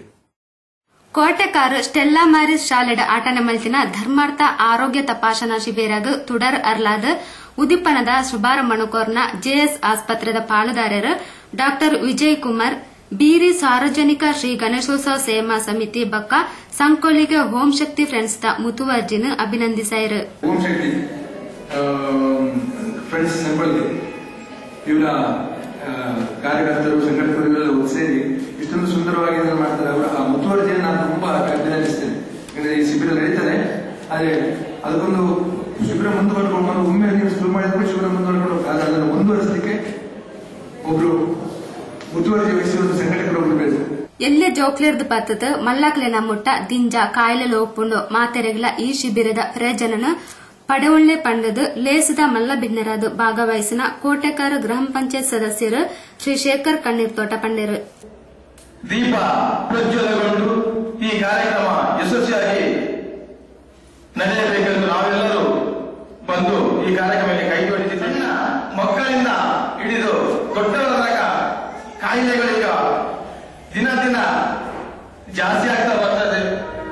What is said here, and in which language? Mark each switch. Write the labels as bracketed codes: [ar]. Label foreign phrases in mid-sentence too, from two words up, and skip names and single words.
[tcy] ಕೋಟೆಕಾರ್ ಸ್ಟೆಲ್ಲಾ ಮಾರಿಸ್ ಶಾಲೆಡ ಆಟನೆ ಮಲ್ತಿನ ಧರ್ಮಾರ್ಥ ಆರೋಗ್ಯ ತಪಾಸಣಾ ಶಿಬಿರಗ್ ತುಡರ್ ಅರ್ಲಾದ ಉದಿಪನದ ಶುಭಾರಂಭಣಕೋರ್ನ ಜೆಎಸ್ ಆಸ್ಪತ್ರೆದ ಪಾಲುದಾರರು ಡಾಕ್ಟರ್ ವಿಜಯ್ ಕುಮಾರ್ ಬೀರಿ ಸಾರ್ವಜನಿಕ ಶ್ರೀ ಗಣೇಶೋತ್ಸವ ಸೇವಾ ಸಮಿತಿ ಬಕ್ಕ ಸಂಕೋಲಿಗೆ ಹೋಮ್ ಶಕ್ತಿ ಫ್ರೆಂಡ್ಸ್ ದ ಮುತುವರ್ಜಿನ ಅಭಿನಂದಿಸಾಯರು. [kn] ಹೋಮ್ ಶಕ್ತಿ ಫ್ರೆಂಡ್ಸ್ ಸಂಕೋಲಿಗೆ ಇವರ ಕಾರ್ಯಕರ್ತರು ಸಂಘಟಕರು ಸೇರಿ ಇಷ್ಟೊಂದು ಸುಂದರವಾಗಿ ಮಾಡ್ತಾರೆ. ಅವರ ಆ ಮುತುವರ್ಜಿಯನ್ನು ನಾನು ತುಂಬಾ ಅಭಿನಂದಿಸ್ತೇನೆ. ಈ ಶಿಬಿರ ನಡೀತಾರೆ, ಆದ್ರೆ ಅದಕ್ಕೊಂದು ಶಿಬಿರ ಮುಂದುವರ್ಕೊಂಡು ಒಮ್ಮೆ ನೀವು ಶುರು ಮಾಡಿದ್ರೆ ಶಿಬಿರ ಮುಂದುವರ್ಕೊಂಡು ಅದನ್ನು ಮುಂದುವರಿಸಲಿಕ್ಕೆ ಒಬ್ರು ಮುತುವರ್ಜಿ ವಹಿಸುವ ಸಂಘಟಕರು ಒಬ್ರು ಬೇಕು. [tcy] ಎಲ್ಲೆ ಜೋಕ್ಲೇರ್ದು ಪತ್ತದ ಮಲ್ಲಾಕ್ಲೆನ ಮುಟ್ಟ ದಿಂಜ ಕಾಯಿಲೆ ಲೋಪುಂಡು ಮಾತೆರೆಗಳ ಈ ಶಿಬಿರದ ಪ್ರಯೋಜನ ಪಡೆವೊಳ್ಳೆ ಪಂಡದು ಲೇಸದ ಮಲ್ಲಬಿನ್ನರಾದ ಭಾಗವಹಿಸಿನ ಕೋಟೆಕಾರ ಗ್ರಾಮ ಪಂಚಾಯತ್ ಸದಸ್ಯರು ಶ್ರೀ ಶೇಖರ್ ಕಣ್ಣೀರ್ ತೋಟ ಪಂಡೇರು. [kn] ದೀಪ ಪ್ರಜ್ವಲಗೊಂಡು ಈ ಕಾರ್ಯಕ್ರಮ ಯಶಸ್ವಿಯಾಗಿ ನಡೆಯಬೇಕೆಂದು ನಾವೆಲ್ಲರೂ ಬಂದು ಈ ಕಾರ್ಯಕ್ರಮಕ್ಕೆ ಕೈಗೊಳ್ಳಿದ್ದೀವಿ. ಸಣ್ಣ ಮಕ್ಕಳಿಂದ ಹಿಡಿದು ದೊಡ್ಡವರ ತನಕ ಕಾಯಿಲೆಗಳೀಗ ದಿನ ದಿನ ಜಾಸ್ತಿ ಆಗ್ತಾ ಬರ್ತದೆ.